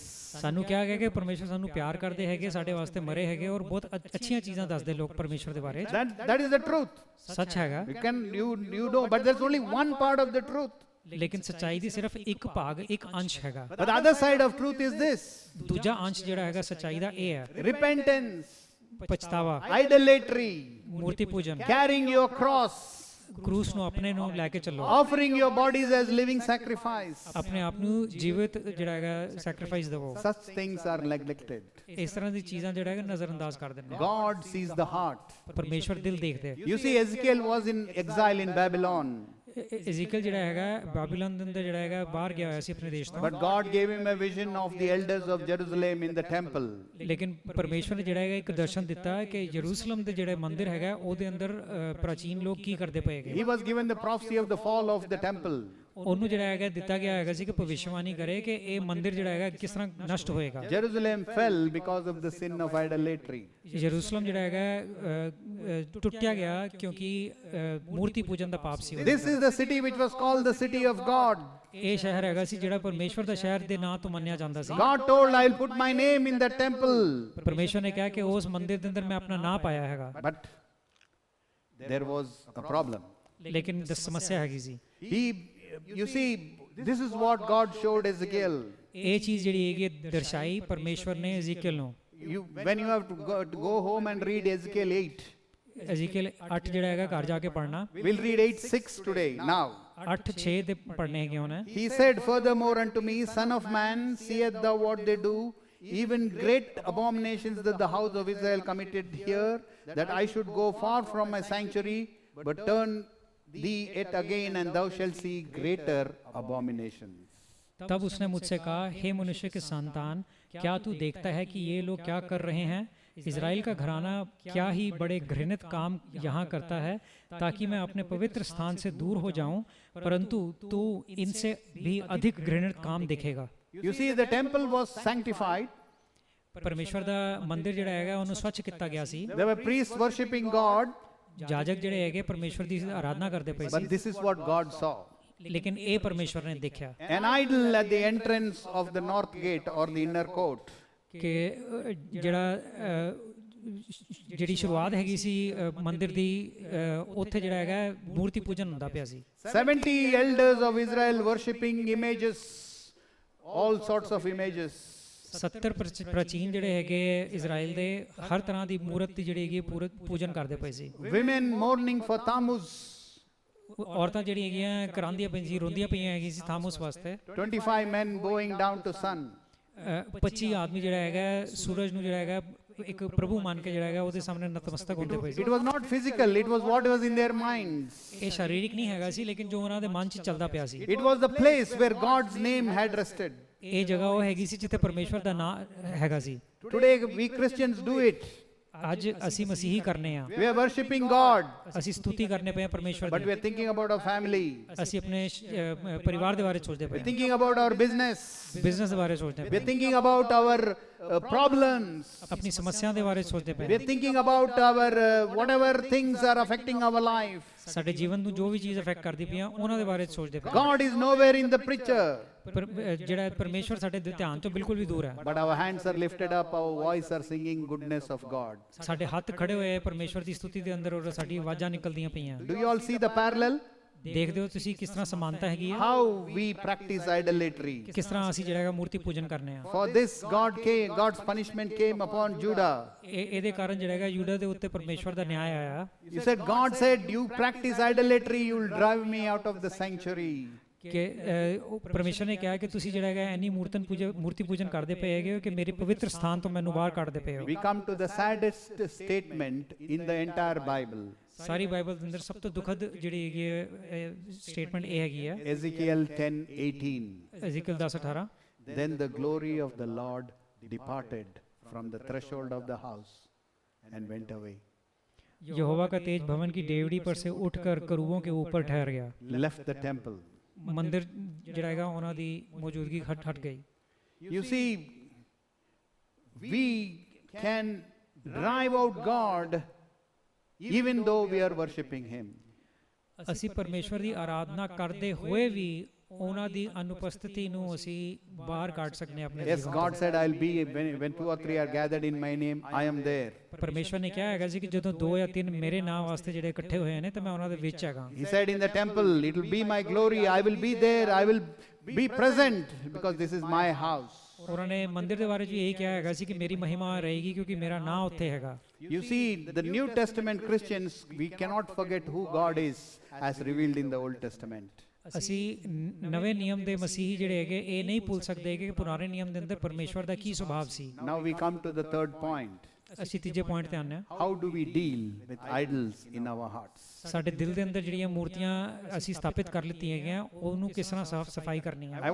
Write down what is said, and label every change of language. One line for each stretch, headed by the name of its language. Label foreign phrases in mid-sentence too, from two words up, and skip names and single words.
Punjabi: ਸਾਨੂੰ ਕਿਹਾ ਗਿਆ ਕਿ ਪਰਮੇਸ਼ਵਰ ਸਾਨੂੰ ਪਿਆਰ ਕਰਦੇ ਹੈਗੇ, ਸਾਡੇ ਵਾਸਤੇ ਮਰੇ ਹੈਗੇ, ਔਰ ਬਹੁਤ ਅੱਛੀਆਂ ਚੀਜ਼ਾਂ ਦੱਸਦੇ ਲੋਕ ਪਰਮੇਸ਼ਵਰ ਦੇ ਬਾਰੇ।
English: That is the truth.
Punjabi: ਸੱਚ ਹੈਗਾ,
English: You know, but there's only one part of the truth.
Punjabi: ਲੇਕਿਨ ਸੱਚਾਈ ਦੀ ਸਿਰਫ ਇੱਕ ਭਾਗ, ਇੱਕ ਅੰਸ਼ ਹੈਗਾ।
English: But the other side of truth is this:
Punjabi: ਦੂਜਾ ਅੰਸ਼ ਜਿਹੜਾ ਹੈਗਾ ਸੱਚਾਈ ਦਾ ਇਹ ਹੈ,
English: repentance,
Punjabi: ਪਛਤਾਵਾ,
English: idolatry,
Punjabi: ਮੂਰਤੀ ਪੂਜਨ,
English: carrying your cross,
Punjabi: ਕਰੂਸ ਨੂੰ ਆਪਣੇ ਨੂੰ ਲੈ ਕੇ ਚੱਲੋ,
English: offering your bodies as living sacrifice.
Punjabi: ਆਪਣੇ ਆਪ ਨੂੰ ਜੀਵਿਤ ਜਿਹੜਾ ਹੈਗਾ ਸੈਕਰੀਫਾਈਸ ਦੇਵੋ।
English: Such things are neglected.
Punjabi: ਇਸ ਤਰ੍ਹਾਂ ਦੀ ਚੀਜ਼ਾਂ ਜਿਹੜਾ ਹੈਗਾ ਨਜ਼ਰਅੰਦਾਜ਼ ਕਰ ਦਿੰਦੇ।
English: God sees the heart.
Punjabi: ਪਰਮੇਸ਼ਵਰ ਦਿਲ ਦੇਖਦੇ।
English: You see, Ezekiel was in exile in Babylon.
Punjabi: ਇਜ਼ੀਕਲ ਜਿਹੜਾ ਹੈਗਾ ਬਾਬਿਲੋਨ ਦੇ ਅੰਦਰ ਜਿਹੜਾ ਹੈਗਾ ਬਾਹਰ ਗਿਆ ਹੋਇਆ ਸੀ ਆਪਣੇ ਦੇਸ਼ ਤੋਂ।
English: But God gave him a vision of the elders of Jerusalem in the temple.
Punjabi: ਲੇਕਿਨ ਪਰਮੇਸ਼ਵਰ ਨੇ ਜਿਹੜਾ ਹੈਗਾ ਇੱਕ ਦਰਸ਼ਨ ਦਿੱਤਾ ਕਿ ਯਰੂਸ਼ਲਮ ਦੇ ਜਿਹੜੇ ਮੰਦਿਰ ਹੈਗਾ ਉਹਦੇ ਅੰਦਰ ਪ੍ਰਾਚੀਨ ਲੋਕ ਕੀ ਕਰਦੇ ਪਏ ਹੈਗੇ।
English: He was given the prophecy of the fall of the temple.
Punjabi: ਉਹਨੂੰ ਜਿਹੜਾ ਹੈਗਾ ਦਿੱਤਾ ਗਿਆ ਹੈਗਾ ਸੀ ਕਿ ਭਵਿੱਖਬਾਣੀ ਕਰੇ ਕਿ ਇਹ ਮੰਦਿਰ ਜਿਹੜਾ ਹੈਗਾ ਕਿਸ ਤਰ੍ਹਾਂ ਨਸ਼ਟ ਹੋਏਗਾ।
English: Jerusalem fell because of the sin of idolatry.
Punjabi: ਯਰੂਸ਼ਲਮ ਜਿਹੜਾ ਹੈਗਾ ਟੁੱਟਿਆ ਗਿਆ ਕਿਉਂਕਿ ਮੂਰਤੀ ਪੂਜਨ ਦਾ ਪਾਪ ਸੀ।
English: This is the city which was called the city of God.
Punjabi: ਇਹ ਸ਼ਹਿਰ ਹੈਗਾ ਸੀ ਜਿਹੜਾ ਪਰਮੇਸ਼ਵਰ ਦਾ ਸ਼ਹਿਰ ਦੇ ਨਾਂ ਤੋਂ ਮੰਨਿਆ ਜਾਂਦਾ ਸੀ।
English: God told, I'll put my name in that temple.
Punjabi: ਪਰਮੇਸ਼ਵਰ ਨੇ ਕਿਹਾ ਕਿ ਉਸ ਮੰਦਿਰ ਦੇ ਅੰਦਰ ਮੈਂ ਆਪਣਾ ਨਾਂ ਪਾਇਆ ਹੈਗਾ।
English: But there was a problem.
Punjabi: ਲੇਕਿਨ ਸਮੱਸਿਆ ਹੈਗੀ ਸੀ।
English: You see, this is what God showed Ezekiel.
Punjabi: ਇਹ ਚੀਜ਼ ਜਿਹੜੀ ਹੈਗੀ ਦਰਸਾਈ ਪਰਮੇਸ਼ਵਰ ਨੇ ਇਜ਼ੀਕੀਲ ਨੂੰ।
English: When you have to go home and read Ezekiel 8.
Punjabi: ਇਜ਼ੀਕੀਲ 8 ਜਿਹੜਾ ਹੈਗਾ ਘਰ ਜਾ ਕੇ ਪੜ੍ਹਨਾ।
English: We'll read 8:6 today. Now.
Punjabi: 8:6 ਦੇ ਪੜ੍ਹਨੇ ਹੈਗੇ ਉਹਨੇ।
English: He said furthermore unto me, Son of man, seest thou what they do, even great abominations that the house of Israel committed here, that I should go far from my sanctuary, but turn thee yet again, and thou shalt see greater abominations.
Hindi: तब उसने मुझसे कहा, हे मनुष्य के संतान, क्या तू देखता है कि ये लोग क्या कर रहे हैं? इज़राइल का घराना क्या ही बड़े घृणित काम यहाँ करता है, ताकि मैं अपने पवित्र स्थान से दूर हो जाऊं, परंतु तू इनसे भी अधिक घृणित काम देखेगा।
English: You see, the temple was sanctified.
Punjabi: ਪਰਮੇਸ਼ਵਰ ਦਾ ਮੰਦਿਰ ਜਿਹੜਾ ਹੈਗਾ ਉਹਨੂੰ ਸਵੱਛ ਕੀਤਾ ਗਿਆ ਸੀ।
English: There were priests worshipping God.
Punjabi: ਜਾਜਕ ਜਿਹੜੇ ਹੈਗੇ ਪਰਮੇਸ਼ਵਰ ਦੀ ਆਰਾਧਨਾ ਕਰਦੇ ਪਏ
English: But
Punjabi: ਸੀ।
English: this is what God saw.
Punjabi: लेकिन ਇਹ ਪਰਮੇਸ਼ਵਰ ਨੇ ਦੇਖਿਆ
English: An idol at the entrance of the north gate or the inner court.
Punjabi: ਕਿ ਜਿਹੜਾ ਜਿਹੜੀ ਸ਼ੁਰੂਆਤ ਹੈਗੀ ਸੀ ਮੰਦਿਰ ਦੀ ਉੱਥੇ ਜਿਹੜਾ ਹੈਗਾ ਮੂਰਤੀ ਪੂਜਨ ਹੁੰਦਾ ਪਿਆ ਸੀ
English: 70 elders of Israel worshipping images, all sorts of images.
Punjabi: 70 ਪ੍ਰਾਚੀਨ ਜਿਹੜੇ ਹੈਗੇ ਇਜ਼ਰਾਈਲ ਦੇ ਹਰ ਤਰ੍ਹਾਂ ਦੀ ਮੂਰਤ ਦੀ ਜਿਹੜੀ ਹੈਗੀ ਪੂਜਨ ਕਰਦੇ ਪਏ ਸੀ
English: Women mourning for Tammuz.
Punjabi: ਔਰਤਾਂ ਜਿਹੜੀਆਂ ਹੈਗੀਆਂ ਕਰਾਂਦੀਆਂ ਪਈਆਂ ਸੀ ਰੋਂਦੀਆਂ ਪਈਆਂ ਹੈਗੀ ਸੀ ਥਾਮੂਸ ਵਾਸਤੇ
English: 25 men bowing down to sun.
Punjabi: 25 ਆਦਮੀ ਜਿਹੜਾ ਹੈਗਾ ਸੂਰਜ ਨੂੰ ਜਿਹੜਾ ਹੈਗਾ ਇੱਕ ਪ੍ਰਭੂ ਮੰਨ ਕੇ ਜਿਹੜਾ ਹੈਗਾ ਉਹਦੇ ਸਾਹਮਣੇ ਨਤਮਸਤਕ ਹੁੰਦੇ ਪਏ ਸੀ
English: It was not physical, it was what was in their minds.
Punjabi: ਇਹ ਸਰੀਰਕ ਨਹੀਂ ਹੈਗਾ ਸੀ ਲੇਕਿਨ ਜੋ ਉਹਨਾਂ ਦੇ ਮਨ 'ਚ ਚੱਲਦਾ ਪਿਆ ਸੀ
English: It was the place where God's name had rested.
Punjabi: ਇਹ ਜਗ੍ਹਾ ਉਹ ਹੈਗੀ ਸੀ ਜਿੱਥੇ ਪਰਮੇਸ਼ਵਰ ਦਾ ਨਾਮ ਹੈਗਾ ਸੀ
English: Today we Christians do it.
Punjabi: ਅੱਜ ਅਸੀਂ ਮਸੀਹੀ ਕਰਨੇ ਆ
English: We are worshipping God,
Punjabi: ਅਸੀਂ ਸਤੁਤੀ ਕਰਨੇ ਪਏ ਆ ਪਰਮੇਸ਼ਵਰ
English: but we
Punjabi: ਦੀ
English: are thinking about our family.
Punjabi: ਅਸੀਂ ਆਪਣੇ ਪਰਿਵਾਰ ਦੇ ਬਾਰੇ ਸੋਚਦੇ ਪਏ
English: We're thinking about our business.
Punjabi: ਬਿਜ਼ਨਸ ਦੇ ਬਾਰੇ ਸੋਚਦੇ
English: We're
Punjabi: ਪਏ
English: thinking about our problems.
Punjabi: ਆਪਣੀ ਸਮੱਸਿਆ ਦੇ ਬਾਰੇ ਸੋਚਦੇ ਪਏ
English: We're thinking about our whatever things are affecting our life.
Punjabi: ਸਾਡੇ ਜੀਵਨ ਨੂੰ ਜੋ ਵੀ ਚੀਜ਼ ਅਫੈਕਟ ਕਰਦੀ ਪਈਆਂ ਉਹਨਾਂ ਦੇ ਬਾਰੇ ਸੋਚਦੇ ਪਏ
English: God is nowhere in the picture,
Punjabi: ਜਿਹੜਾ ਪਰਮੇਸ਼ਵਰ ਸਾਡੇ ਧਿਆਨ ਤੋਂ ਬਿਲਕੁਲ ਵੀ ਦੂਰ ਹੈ
English: but our hands are lifted up, our voice are singing goodness of God.
Punjabi: ਸਾਡੇ ਹੱਥ ਖੜੇ ਹੋਏ ਪਰਮੇਸ਼ਵਰ ਦੀ ਸਤੁਤੀ ਦੇ ਅੰਦਰ ਔਰ ਸਾਡੀ ਆਵਾਜ਼ਾਂ ਨਿਕਲਦੀਆਂ ਪਈਆਂ
English: Do you all see the parallel?
Punjabi: ਦੇਖਦੇ ਹੋ ਤੁਸੀਂ ਕਿਸ ਤਰ੍ਹਾਂ ਸਮਾਨਤਾ ਹੈਗੀ ਹੈ
English: How we practice idolatry.
Punjabi: ਕਿਸ ਤਰ੍ਹਾਂ ਅਸੀਂ ਜਿਹੜਾ ਹੈਗਾ ਮੂਰਤੀ ਪੂਜਨ ਕਰਨੇ ਆ
English: For this, God's punishment came upon Judah.
Punjabi: ਇਹਦੇ ਕਾਰਨ ਜਿਹੜਾ ਹੈਗਾ ਯੂਦਾ ਦੇ ਉੱਤੇ ਪਰਮੇਸ਼ਵਰ ਦਾ ਨਿਆਂ ਆਇਆ
English: He said, God said, you practice idolatry, you will drive me out of the sanctuary.
Punjabi: ਕਿ ਉਹ ਪਰਮੇਸ਼ਵਰ ਨੇ ਕਿਹਾ ਕਿ ਤੁਸੀਂ ਜਿਹੜਾ ਹੈਗਾ ਇੰਨੀ ਮੂਰਤੀ ਪੂਜਨ ਕਰਦੇ ਪਏ ਹੈਗੇ ਹੋ ਕਿ ਮੇਰੇ ਪਵਿੱਤਰ ਸਥਾਨ ਤੋਂ ਮੈਨੂੰ ਬਾਹਰ ਕੱਢਦੇ ਪਏ ਹੋ
English: We come to the saddest statement in the entire Bible.
Punjabi: ਸਾਰੀ ਬਾਈਬਲ ਦੇ ਅੰਦਰ ਸਭ ਤੋਂ ਦੁਖਦ ਜਿਹੜੀ ਹੈਗੀ ਹੈ ਸਟੇਟਮੈਂਟ ਇਹ ਹੈਗੀ ਹੈ
English: Ezekiel 10:18.
Punjabi: ਐਜ਼ੀਕਲ 10:18
English: Then the glory of the Lord departed from the threshold of the house and went away.
Hindi: यहोवा का तेज भवन की डेवड़ी पर से उठकर करूबों के ऊपर ठहर गया
English: Left the temple.
Punjabi: ਮੰਦਿਰ ਜਿਹੜਾ ਹੈਗਾ ਉਹਨਾਂ ਦੀ ਮੌਜੂਦਗੀ ਹਟ ਗਈ
English: You see, we can drive out God even though we are worshipping Him.
Punjabi: ਅਸੀਂ ਪਰਮੇਸ਼ਵਰ ਦੀ ਆਰਾਧਨਾ ਕਰਦੇ ਹੋਏ ਵੀ ਉਹਨਾਂ ਦੀ ਅਨੁਪਸਥਿਤੀ ਨੂੰ ਅਸੀਂ ਬਾਹਰ ਕੱਢ ਸਕਦੇ ਹਾਂ ਆਪਣੇ
English: Yes,
Punjabi: ਜੀਵਨ
English: God said, I'll be, when 2 or 3 are gathered in my name, I am there.
Punjabi: ਤੋਂ। ਪਰਮੇਸ਼ਵਰ ਨੇ ਕਿਹਾ ਹੈਗਾ ਸੀ ਕਿ ਜਦੋਂ 2 ਜਾਂ 3 ਮੇਰੇ ਨਾਮ ਵਾਸਤੇ ਜਿਹੜੇ ਇਕੱਠੇ ਹੋਏ ਨੇ ਤੇ ਮੈਂ ਉਹਨਾਂ ਦੇ ਵਿੱਚ ਹੈਗਾ
English: He said in the temple, it will be my glory, I will be there, I will be present because this is my house.
Punjabi: ਉਹਨਾਂ ਨੇ ਮੰਦਿਰ ਦੇ ਬਾਰੇ 'ਚ ਵੀ ਇਹੀ ਕਿਹਾ ਹੈਗਾ ਸੀ ਕਿ ਮੇਰੀ ਮਹਿਮਾ ਰਹੇਗੀ ਕਿਉਂਕਿ ਮੇਰਾ ਨਾਂ ਉੱਥੇ ਹੈਗਾ
English: You see, the New Testament Christians, we cannot forget who God is as revealed in the Old Testament.
Punjabi: ਅਸੀਂ ਨਵੇਂ ਨਿਯਮ ਦੇ ਮਸੀਹੀ ਜਿਹੜੇ ਹੈਗੇ ਇਹ ਨਹੀਂ ਭੁੱਲ ਸਕਦੇ ਕਿ ਪੁਰਾਣੇ ਨਿਯਮ ਦੇ ਅੰਦਰ ਪਰਮੇਸ਼ਵਰ ਦਾ ਕੀ ਸੁਭਾਅ ਸੀ
English: Now we come to the third point.
Punjabi: ਅਸੀਂ ਤੀਜੇ ਪੁਆਇੰਟ ਤੇ ਆਉਂਦੇ ਹਾਂ
English: How do we deal with idols in our hearts?
Punjabi: ਸਾਡੇ ਦਿਲ ਦੇ ਅੰਦਰ ਜਿਹੜੀਆਂ ਮੂਰਤੀਆਂ ਅਸੀਂ ਸਥਾਪਿਤ ਕਰ ਲਿੱਤੀਆਂ ਹੈਗੀਆਂ ਉਹਨੂੰ ਕਿਸ ਤਰ੍ਹਾਂ ਸਾਫ਼ ਸਫਾਈ ਕਰਨੀ ਹੈ